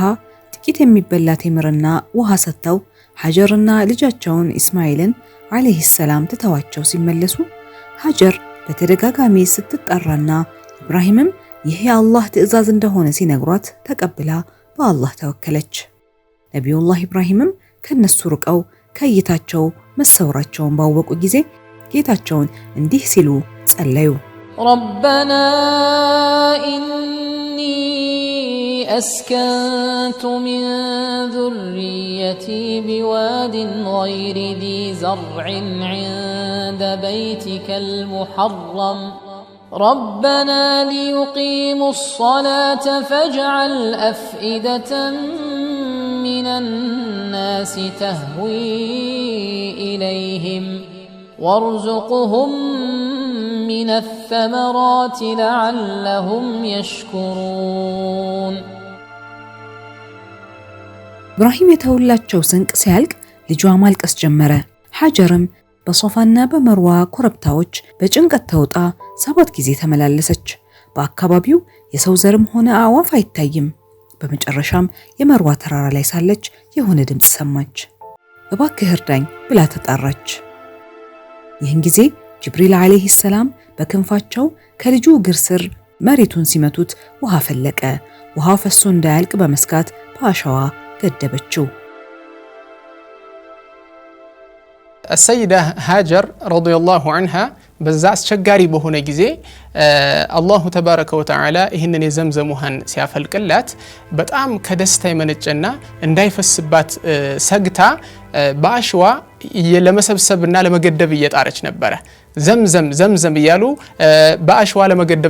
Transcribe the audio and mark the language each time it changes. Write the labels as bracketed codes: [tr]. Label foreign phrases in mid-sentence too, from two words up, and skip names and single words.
[am] ጥቂት የሚበላ ቴምርና ውሃ ሰጥተው ሀጀርና ልጃቸውን ኢስማኤልን [ar] عليه السلام [am] ትተዋቸው ሲመለሱ ሀጀር በተደጋጋሚ ስትጣራና ኢብራሂምም ይህ የአላህ ትዕዛዝ እንደሆነ ሲነግሯት ተቀብላ በአላህ ተወከለች። ነቢዩላህ ኢብራሂምም ከነሱ ርቀው ከእይታቸው መሰወራቸውን ባወቁ ጊዜ ጌታቸውን እንዲህ ሲሉ ጸለዩ። [ar] ربنا إني أسكنت من ذريتي بواد غير ذي زرع عند بيتك المحرم ربنا ليقيموا الصلاة فاجعل أفئدة من الناس تهوي إليهم وارزقهم من الثمرات لعلهم يشكرون [am] ኢብራሂም የተወላቸው ስንቅ ሲያልቅ ልጇ ማልቀስ ጀመረ። ሀጀርም በሶፋና በመርዋ ኮረብታዎች በጭንቀት ተውጣ 7 ጊዜ ተመላለሰች። በአካባቢው የሰው ዘርም ሆነ አዕዋፍ አይታይም። በመጨረሻም የመርዋ ተራራ ላይ ሳለች የሆነ ድምፅ ሰማች። እባክህ እርዳኝ ብላ ተጣራች። ይህን ጊዜ ጅብሪል [ar] عليه السلام [am] በክንፋቸው ከልጁ እግር ስር መሬቱን ሲመቱት ውሃ ፈለቀ። ውሃው ፈሶ እንዳያልቅ በመስጋት በአሸዋ ገደበችው። [ar] السيدة هاجر رضي الله عنها [am] በዛ አስቸጋሪ በሆነ ጊዜ [ar] الله تبارك وتعالى [am] ይህንን የዘምዘም ውሃን ሲያፈልቅላት በጣም ከደስታ የመነጨና እንዳይፈስባት ሰግታ በአሸዋ ለመሰብሰብና ለመገደብ እየጣረች ነበረ። ዘምዘም እያሉ በአሸዋ ለመገደብ